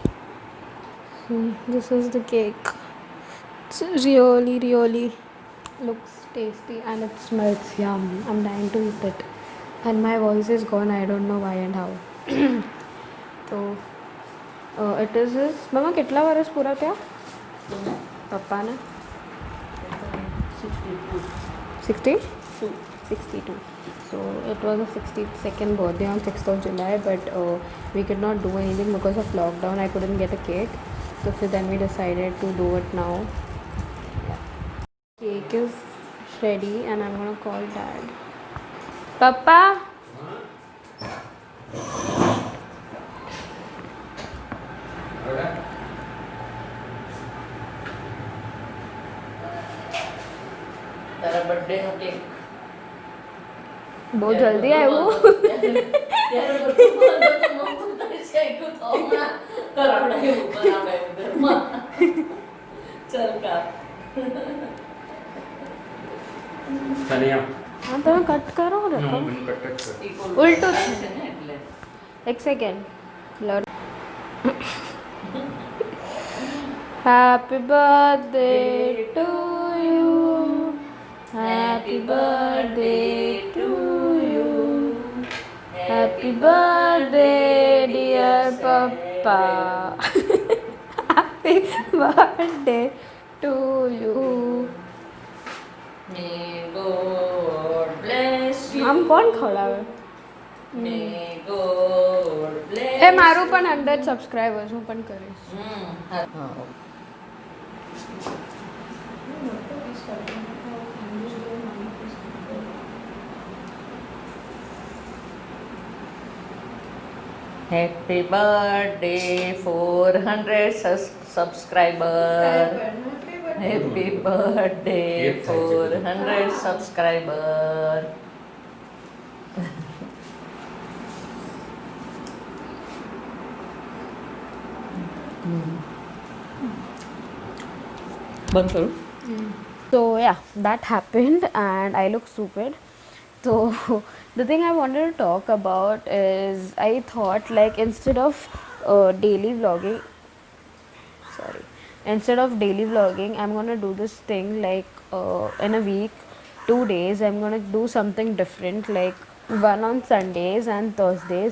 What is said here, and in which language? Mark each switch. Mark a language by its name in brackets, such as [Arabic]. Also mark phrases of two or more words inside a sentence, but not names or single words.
[English] This is the cake. It's really really looks tasty and it smells yum. I'm dying to eat it. And my voice is gone. I don't know why and how. So it is his. Mama, [Hindi] कितना वर्ष पूरा क्या? पापा ने 60? 62. [English] So it was a 62nd birthday on 6th of July, but we could not do anything because of lockdown. I couldn't get a cake. So then we decided to do it now. Cake is ready and I'm gonna call dad. Papa? [Gujarati] તારા બર્થડે નો કેક [Hindi] बहुत जल्दी आए वो. [Gujarati] ત્યારે બધું મમ્મી તારી શેકું તો હમણાં કરાવડાય બનાવે ઘરમાં ચલ કા [Hindi] चलिए हाँ तो कट करो रखो. [Gujarati] ઉલટું છે. છે ને એટલે [Hindi] एक सेकेंड. [English] Happy birthday to you. Happy birthday to you. Happy birthday dear Papa. Happy birthday to you. May God bless you. [Gujarati] આમ કોણ ખવડાવે? [English] May God bless [Gujarati] એ મારું પણ 100 સબસ્ક્રાઇબર્સ હું પણ કરીશ. હા [English] Happy birthday 400 subscriber. Happy birthday 400 subscriber. [Gujarati] બંધ કરું. [English] So yeah, that happened and I look stupid. So the thing I wanted to talk about is I thought like instead of daily vlogging, I'm gonna do this thing like in a week, 2 days I'm gonna do something different, like one on Sundays and Thursdays.